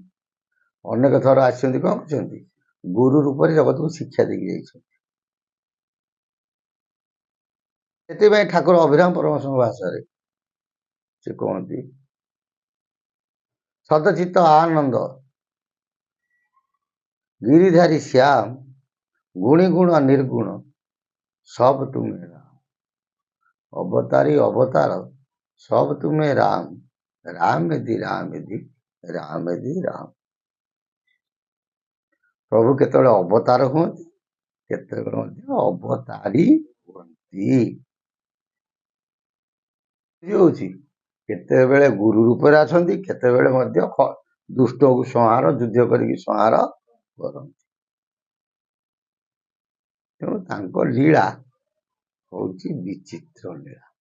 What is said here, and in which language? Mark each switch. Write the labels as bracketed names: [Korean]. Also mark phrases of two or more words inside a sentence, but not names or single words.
[Odia] ଅନେକ ଥର ଆସିଛନ୍ତି, କଣ କରିଛନ୍ତି? ଗୁରୁ ରୂପରେ ଜଗତକୁ ଶିକ୍ଷା ଦେଇକି ଯାଇଛନ୍ତି। ସେଥିପାଇଁ ଠାକୁର ଅଭିରାମ ପରମହଂସଙ୍କ ଭାଷାରେ ସେ କହନ୍ତି, ସଦଚିତ୍ତ ଆନନ୍ଦ [Hindi] गिरिधारी श्याम गुणी गुण निर्गुण सब तुम्हें राम। अवतारी अवतार सब तुम्हें राम, राम यदि राम यदि राम यदि राम। [Odia] ପ୍ରଭୁ କେତବେଳେ ଅବତାର ହୁଅନ୍ତି, କେତବେଳେ ମଧ୍ୟ ଅବତାରୀ ହୁଅନ୍ତି। ବୁଝିହଉଛି? କେତେବେଳେ ଗୁରୁ ରୂପରେ ଆସନ୍ତି, କେତେବେଳେ ମଧ୍ୟ ଦୁଷ୍ଟକୁ ସଂହାର, ଯୁଦ୍ଧ କରିକି ସଂହାର କରନ୍ତି। ତେଣୁ ତାଙ୍କ ଲୀଳା ହଉଛି ବିଚିତ୍ର ଲୀଳା।